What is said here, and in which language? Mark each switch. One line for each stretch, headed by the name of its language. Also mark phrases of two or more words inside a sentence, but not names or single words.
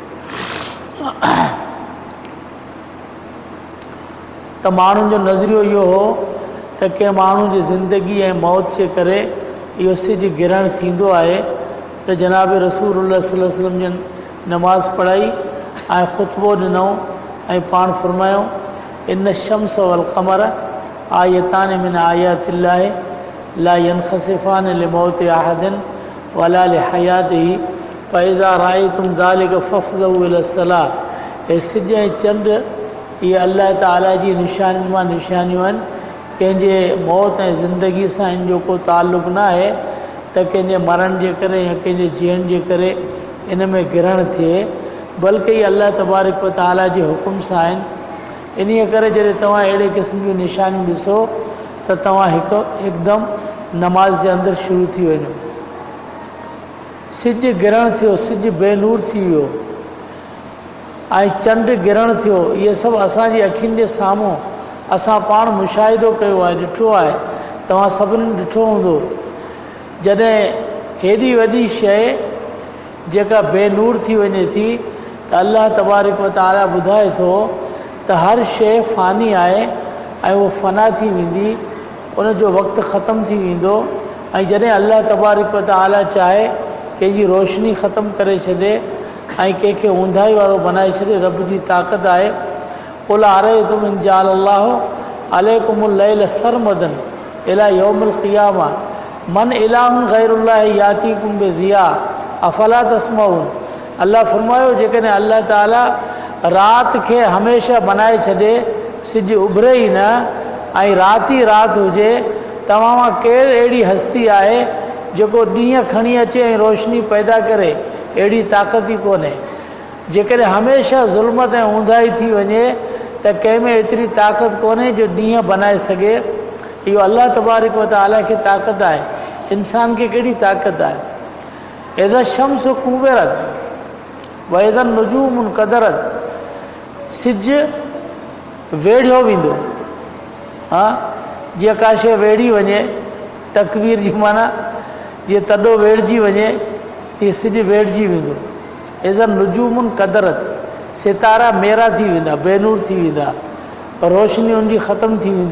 Sindhi: त माण्हुनि जो नज़रियो इहो हो त कंहिं माण्हू जी ज़िंदगी ऐं मौत जे करे इहो सिज गिरण थींदो आहे त जनाब रसूलुल्लाह
Arabic: صلى الله عليه وسلم
Sindhi: जन नमाज़ पढ़ाई ऐं ख़ुतबो ॾिनो ऐं पाण फरमायो
Arabic: إن الشمس والقمر آيتان من آيات الله لا ينخسفان لموت أحد ولا لحياته فإذا رأيتم ذلك فافزعوا إلى الصلاة.
Sindhi: हे सिज ऐं चंड इहे अल्लाह ताला जी निशानियुनि मां निशानियूं आहिनि। कंहिंजे मौत ऐं ज़िंदगी सां इन जो को ताल्लुक़ न आहे त कंहिंजे मरण जे करे या कंहिंजे जीअण जे करे इन में गिरण थिए, बल्कि इहे
Arabic: الله تبارك وتعالى
Sindhi: जे हुकुम सां आहिनि। इन्हीअ करे जॾहिं तव्हां अहिड़े क़िस्म जूं निशानियूं ॾिसो त तव्हां हिकदमि नमाज़ जे अंदरि शुरू थी वञो। सिज गिरण थियो, सिज बेनूर थी वियो ऐं चंड गिरण थियो, ये सभु असांजी अखियुनि जे साम्हूं असां पाण मुशाहिदो कयो आहे, ॾिठो आहे, तव्हां सभिनी ॾिठो हूंदो, जॾहिं हेॾी वॾी शइ जेका बेनूर थी वञे थी त
Arabic: الله تبارك وتعالى
Sindhi: ॿुधाए थो त हर शइ फ़ानी आहे ऐं उहो फ़ना थी वेंदी, उनजो वक़्तु ख़तमु थी वेंदो। ऐं जॾहिं
Arabic: الله تبارك وتعالى
Sindhi: चाहे कंहिंजी रोशनी ख़तमु करे छॾे ऐं कंहिंखे ऊंधाई वारो बनाए छॾे, रब जी ताक़त आहे।
Arabic: قل أرأيتم إن جعل الله عليكم الليل سرمدا إلى يوم القيامة من إله غير الله يأتيكم بضياء أفلا تسمعون.
Sindhi: अल्लाह फरमायो जेकॾहिं अल्लाह ताला राति खे हमेशह बनाए छॾे, सिॼु उभरे ई न ऐं राति ई राति हुजे, तव्हां मां केरु अहिड़ी हस्ती आहे जेको ॾींहुं खणी अचे ऐं रोशनी पैदा करे? अहिड़ी ताक़त ई कोन्हे। जेकॾहिं हमेशह ज़ुल्मत ऐं ऊंधाई थी वञे त कंहिं में एतिरी ताक़त कोन्हे जो ॾींहुं बनाए सघे। इहो
Arabic: الله تبارك وتعالى
Sindhi: खे ताक़त आहे, इंसान खे कहिड़ी ताक़त आहे?
Arabic: إذا الشمس كورت وإذا النجوم انكدرت,
Sindhi: सिॼु वेढ़ियो वेंदो। हा, जीअं का शइ वेड़ी वञे, तकबीर जी माना जीअं तॾो वेड़जी वञे तीअं सिॼु वेड़जी वेंदो।
Arabic: إذا النجوم انكدرت,
Sindhi: सितारा मेरा थी वेंदा, बेनूर थी वेंदा, रोशनी उनजी ख़तमु थी वेंदी।